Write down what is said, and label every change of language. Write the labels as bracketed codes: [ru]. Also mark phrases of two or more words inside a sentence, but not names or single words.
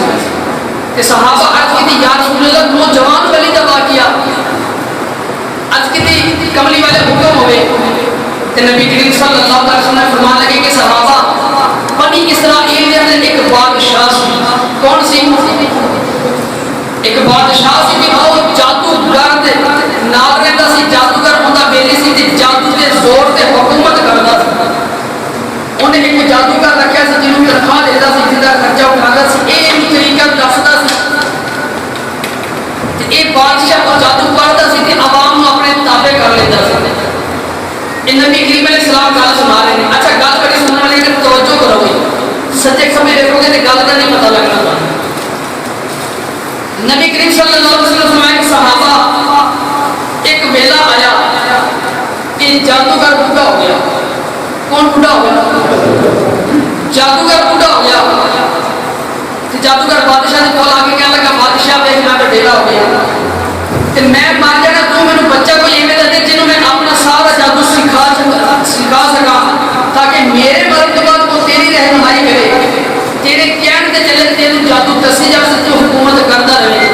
[pa] کہ صحابہ عرض کی یا رسول اللہ نوجوان ولی دا واقعہ عرض کی کملی والے حکم ہوئے کہ نبی کریم صلی اللہ علیہ وسلم نے فرمان لگے کہ صحابہ بنی اسرائیل دے اندر ایک بادشاہ سی. کون سی؟ ایک بادشاہ سی کہ وہ جادوگر دے نال رہندا سی. جادوگر ہوندا بیلی سی تے جادو دے زور تے حکومت کردا سی. انہیں ایک جادوگر رکھیا سی جنوں تنخواہ دیندا سی جندا خرچہ اٹھادا سی. ایک طریقہ دسدا سی تے اے بادشاہ کو جادو کردا سی تے عوام نوں اپنے تابع کر لیندا سی. اے نبی کریم علیہ السلام گل سنا رہے ہیں. اچھا گل کری سننے والے کہ توجہ کرو گے سچے کھبے دیکھو گے تے گل دا نہیں پتہ لگنا. نبی کریم صلی اللہ علیہ وسلم فرمایا کہ صحابہ ایک ویلا آیا کہ جادوگر بوڑھا ہو گیا. کون بوڑھا ہو گیا؟ جادوگر بوڑھا ہو گیا. جادوگر بادشاہ نے کول آ کے کہنے لگا بادشاہ ویکھ میں وڈیرا ہو گیا تے میں مر جانا تو مینوں بچہ کوئی ایویں دا دے جنوں میں اپنا سارا جادو سکھا سکاں تاکہ میرے مرن کے بعد وہ تیری رہنمائی کرے تیرے کہنے تے چلے تینوں جادو دسی جا سکے حکومت کرتا رہے.